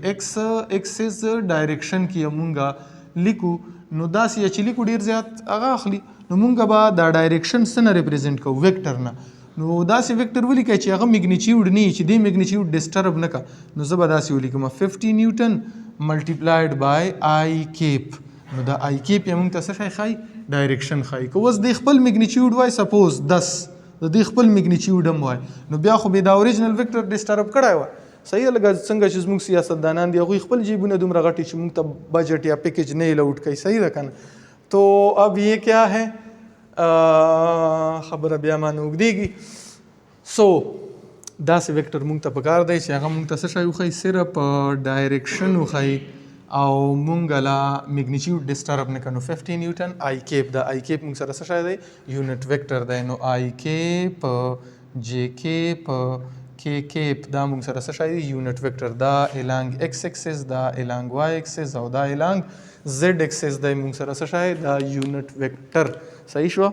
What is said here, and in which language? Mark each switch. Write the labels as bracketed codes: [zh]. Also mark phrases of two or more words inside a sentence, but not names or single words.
[en] X axis direction [ps] کې مونږ لیکو نو داسې چې لیکو ډېر زیات هغه اخلي. نو مونږ به دا ډایرکشن څه نه ریپرزینټ کوو؟ ویکټر نه. نو داسې ویکټر ولیکئ چې هغه میګنیچیوډ نه وي چې دې [en] magnitude disturb [ps] نه کا. نو زه به داسې ولیکم [en] 50 newton multiplied by I cap. [ps] نو دا [en] I cap [ps] یې مونږ ته څه شی ښایي؟ ډایرکشن ښایي. که اوس دې خپل میګنیچیوډ وای سپوز 10 د دې خپل میګنیچیوډ هم وای نو بیا خو به دا [en] original vector [ps] ډسټرب کړی وای. صحیح ده. لکه څنګه چې زموږ سیاستدانان دي هغوی خپل جیبونه دومره غټي چې مونږ ته بجټ یا پیکیج نه الاؤډ کوي. صحیح ده که نه؟ [ur] تو اب یہ کیا ہے [ps] خبره بیا ما نه اوږدېږي. سو داسې ویکټر مونږ ته پکار دی چې هغه مونږ ته څه شی وښایي؟ صرف ډایرکشن وښایي او مونږ لا [en] magnitude disturb [ps] نه کړو. [en] 50 newton I cap. [ps] دا [en] I cap [ps] مونږ سره څه شی دی؟ [en] unit vector [ps] دی. نو [en] I cap J cap K cap [ps] دا مونږ سره څه شی دی؟ [en] unit vector. [ps] دا [en] along X axis [ps] دا [en] along Y axis [ps] او دا [en] along Z axis [ps] دی مونږ سره څه شی؟ دا [en] unit vector. [ps] صحیح شو؟